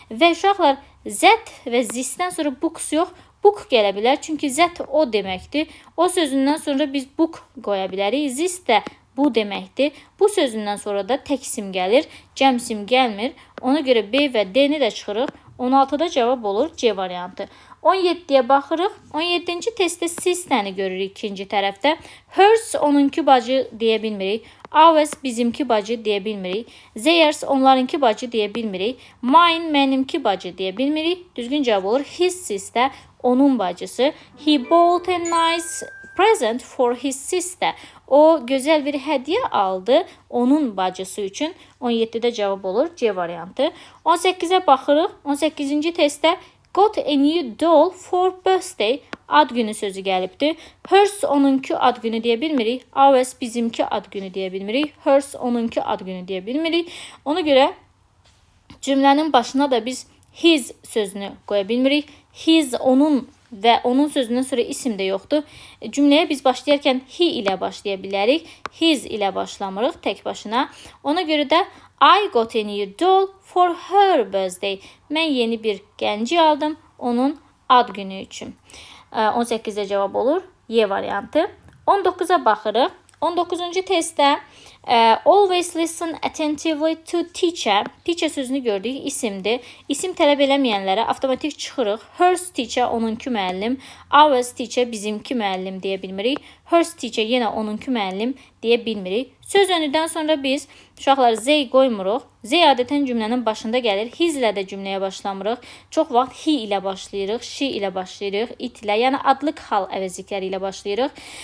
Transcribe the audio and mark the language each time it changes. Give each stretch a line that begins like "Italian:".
Azerbaijani: Və uşaqlar, Z və zisdən sonra books yox, book gələ bilər. Çünki Z o deməkdir. O sözündən sonra biz book qoya bilərik. Zis də bu deməkdir. Bu sözündən sonra da tək isim gəlir, cəm isim gəlmir. Ona görə B və D-ni də çıxırıq. 16-da cavab olur C variantı. 17-yə baxırıq. 17-ci testdə sistəni görürük ikinci tərəfdə. Hers onunki bacı deyə bilmirik. Ours bizimki bacı deyə bilmirik. Theirs onlarınki bacı deyə bilmirik. Mine mənimki bacı deyə bilmirik. Düzgün cavab olur. His sistə onun bacısı.
English: He bought a nice present for his sister.
Azerbaijani: O gözəl bir hədiyyə aldı onun bacısı üçün. 17-də cavab olur C variantı. 18-ə baxırıq. 18-ci testdə
English: got a new doll for birthday.
Azerbaijani: Ad günü sözü gəlibdir. Hers onunki ad günü deyə bilmirik. Ours bizimki ad günü deyə bilmirik. Hers onunki ad günü deyə bilmirik. Ona görə cümlənin başına da biz his sözünü qoya bilmirik. His onun və onun sözündən sonra isim də yoxdur. Cümləyə biz başlayarkən he ilə başlaya bilərik. His ilə başlamırıq tək başına. Ona görə də
English: I got a new doll for her birthday.
Azerbaijani: Mən yeni bir gənci aldım onun ad günü üçün. 18-də cavab olur Y variantı. 19-a baxırıq. 19-cu testdə
English: always listen attentively to teacher.
Azerbaijani: Teacher sözünü gördük, isimdir. İsim tələb eləməyənlərə avtomatik çıxırıq. Hers teacher onunki müəllim. Ours teacher bizimki müəllim deyə bilmirik. Hers teacher yenə onunki müəllim deyə bilmirik. Söz önüdən sonra biz uşaqlar Z qoymuruq. Z adətən cümlənin başında gəlir. His ilə də cümləyə başlamırıq. Çox vaxt he ilə başlayırıq, she ilə başlayırıq, it ilə, yəni adlıq hal əvəzlikləri ilə başlayırıq.